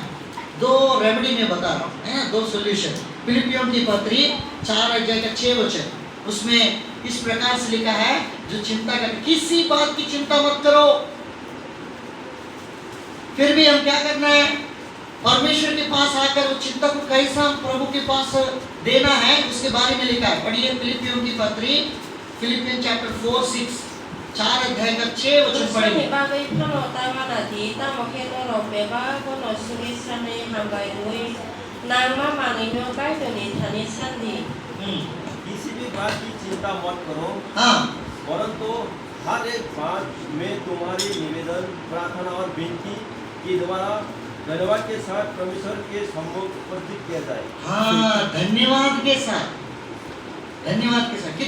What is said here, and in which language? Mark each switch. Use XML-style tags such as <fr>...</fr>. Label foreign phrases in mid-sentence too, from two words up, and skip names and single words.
<hi>2 रेमेडी में बता रहा हूँ, है ना, 2 सोल्यूशन। फिलिपियों की पत्री 4 अध्याय का 6 वचन, उसमें इस प्रकार से लिखा है, जो चिंता कर, किसी बात की चिंता मत करो। फिर भी हम क्या करना है? परमेश्वर के पास आकर वो चिंता को कैसा प्रभु के पास देना है उसके बारे में लिखा है। पढ़िए फिलिपियों की पत्री, फिलिपियन चैप्टर 4:6, 4 अध्याय का 6 वचन पढ़ेंगे।</hi> <trp>Bagai prono tawana di tamokeno robeba kono surisane hambai roi nangma mangino kai doni thani sandi.</trp> <hi>किसी भी बात की चिंता मत करो, हाँ, परंतु हर एक बात में तुम्हारी निवेदन, प्रार्थना और विनती के द्वारा धन्यवाद के साथ परमेश्वर के सम्मुख प्रस्तुत किया जाए। हाँ, धन्यवाद के साथ, धन्यवाद के साथ।</hi>